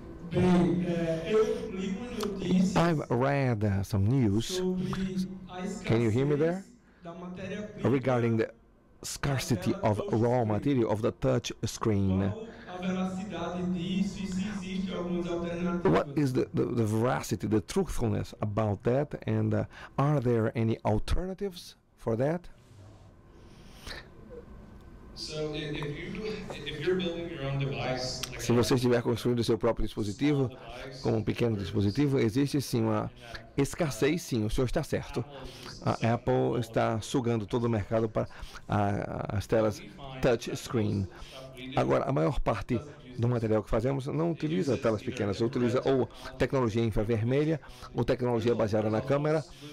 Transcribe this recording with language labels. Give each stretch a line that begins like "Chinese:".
Portuguese: Bem, eu li uma notícia.
English: I've read some news.
Portuguese: Sobre a
English: Can you hear me there?
Portuguese: da matéria-prima.
English: Regarding the scarcity of raw material of the touch screen.
Portuguese: Qual a veracidade disso e se existe algumas alternativas?
English: What is the veracity, the truthfulness about that, and are there any alternatives for that? So if you're building your own device, like
Portuguese: Se você estiver construindo o seu próprio dispositivo, como um pequeno dispositivo, existe sim uma escassez, sim, o senhor está certo. A Apple está sugando todo o mercado para as telas touchscreen. Agora, a maior parte do material que fazemos não utiliza telas pequenas, utiliza ou tecnologia infravermelha, ou tecnologia baseada na câmera.